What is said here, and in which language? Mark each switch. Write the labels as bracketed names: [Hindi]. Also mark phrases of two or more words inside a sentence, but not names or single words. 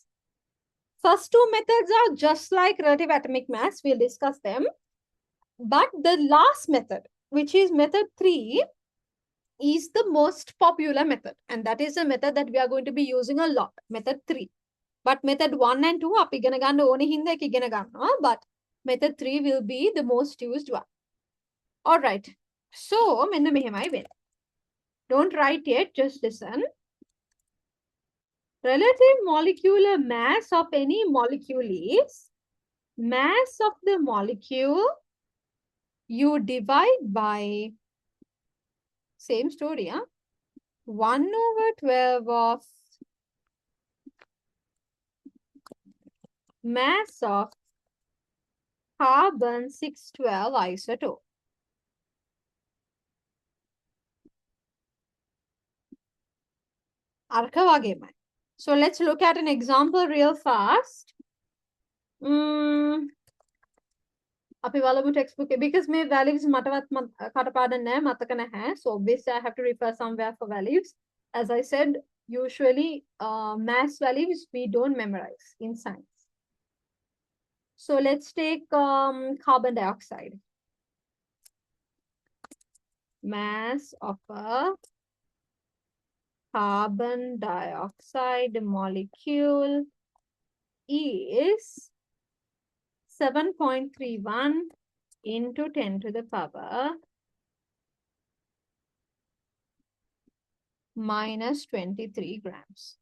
[English] First two methods are just like relative atomic mass. We'll discuss them. But the last method, which is method 3, is the most popular method. And that is the method that we are going to be using a lot, method 3. But method 1 and 2, [Sinhala] අපි ඉගෙන ගන්න ඕනේ හින්දා ඒක ඉගෙන ගන්නවා. [English] But method 3 will be the most used one. All right. So, [Sinhala] මෙන්න මෙහෙමයි වෙන්නේ. [English] Don't write yet, just listen. Relative molecular mass of any molecule is mass of the molecule you divide by same story, huh? 1/12 of mass of carbon 612 isotope. [Sinhala] අරක වගේමයි. [English] So let's look at an example real fast. [Sinhala] අපි බලමු [English] textbook because [Sinhala] මේ values මටවත් කටපාඩම් නැහැ මතක නැහැ. [English] So obviously I have to refer somewhere for values. As I said, usually mass values we don't memorize in science. So let's take carbon dioxide. Mass of a carbon dioxide molecule is 7.31 into 10 to the power minus 23 grams.